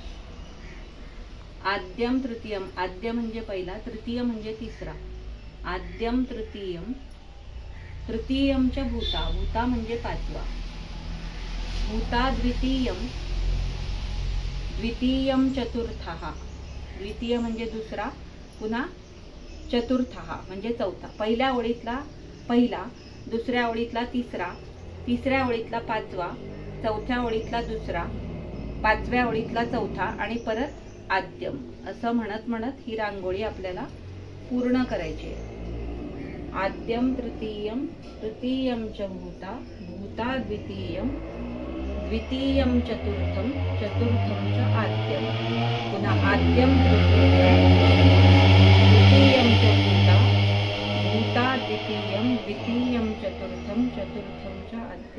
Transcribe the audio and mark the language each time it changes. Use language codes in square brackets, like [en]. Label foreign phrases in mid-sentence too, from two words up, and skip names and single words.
[sa] आद्यम तृतीयम, [mr] आद्य म्हणजे पहिला, तृतीय म्हणजे तिसरा. [sa] आद्यम तृतीयम, [mr] तृतीयमच्या भूता, भूता म्हणजे पाचवा. [sa] भूता द्वितीयम, द्वितीयम चतुर्थः, [mr] द्वितीय म्हणजे दुसरा, पुन्हा चतुर्थः म्हणजे चौथा. पहिल्या ओळीतला पहिला, दुसऱ्या ओळीतला तिसरा, तिसऱ्या ओळीतला पाचवा, चौथ्या ओळीतला दुसरा, पाचव्या ओळीतला चौथा आणि परत आद्यम, असं म्हणत म्हणत ही रांगोळी आपल्याला पूर्ण करायची आहे. [sa] आद्यम तृतीयम, तृतीयम च भूता, भूता द्वितीयम, द्वितीयम चतुर्थम, चतुर्थम च आद्यम, पुन्हा आद्यम तृतीयम, तृतीयम च भूता, भूता द्वितीयम, द्वितीयम चतुर्थम, चतुर्थम च आद्यम.